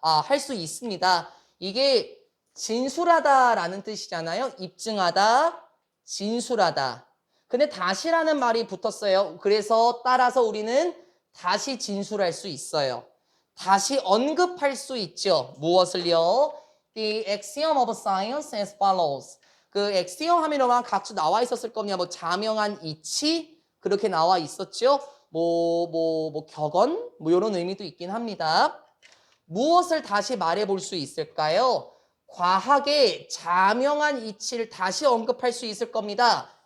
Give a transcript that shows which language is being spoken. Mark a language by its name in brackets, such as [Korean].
[Korean] 할 수 있습니다. 이게 진술하다라는 뜻이잖아요. 입증하다, 진술하다. 근데 다시라는 말이 붙었어요. 그래서 따라서 우리는 다시 진술할 수 있어요. 다시 언급할 수 있죠. 무엇을요? [English] The axiom of science as follows. [Korean] 그 axiom 하면은 각주 나와 있었을 겁니다. 뭐 자명한 이치 그렇게 나와 있었죠. 격언? 이런 의미도 있긴 합니다. 무엇을 다시 말해 볼 수 있을까요? 과학의 자명한 이치를 다시 언급할 수 있을 겁니다.